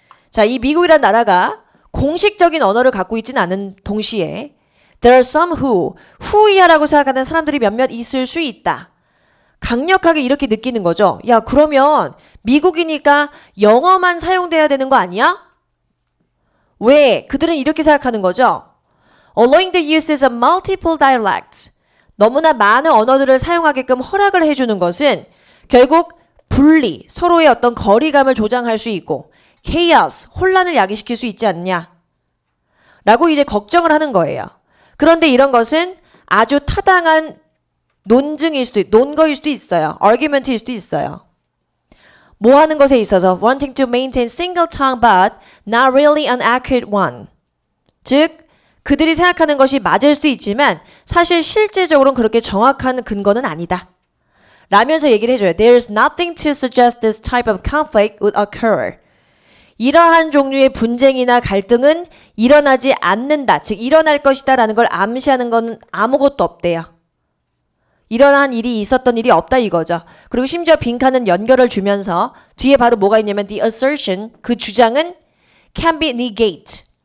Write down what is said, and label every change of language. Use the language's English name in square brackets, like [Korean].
[Korean] 자, 이 미국이란 나라가 공식적인 언어를 갖고 있지는 않은 동시에 [English] There are some [Korean] who이야라고 생각하는 사람들이 몇몇 있을 수 있다. 강력하게 이렇게 느끼는 거죠. 야, 그러면 미국이니까 영어만 사용돼야 되는 거 아니야? 왜? 그들은 이렇게 생각하는 거죠. [English] Allowing the use of multiple dialects. [Korean] 너무나 많은 언어들을 사용하게끔 허락을 해주는 것은 결국 분리, 서로의 어떤 거리감을 조장할 수 있고 chaos, 혼란을 야기시킬 수 있지 않냐? 라고 이제 걱정을 하는 거예요. 그런데 이런 것은 아주 타당한 논거일 수도 있어요. argument일 수도 있어요. 뭐 하는 것에 있어서 [English] wanting to maintain single tongue but not really an accurate one. [Korean] 즉 그들이 생각하는 것이 맞을 수도 있지만 사실 실제적으로는 그렇게 정확한 근거는 아니다. 라면서 얘기를 해줘요. [English] There's nothing to suggest this type of conflict would occur. [Korean] 이러한 종류의 분쟁이나 갈등은 일어나지 않는다. 즉 일어날 것이다 라는 걸 암시하는 건 아무것도 없대요. 일어난 일이 있었던 일이 없다 이거죠. 그리고 심지어 빈칸은 연결을 주면서 뒤에 바로 뭐가 있냐면 the assertion, 그 주장은 [English] can be negate.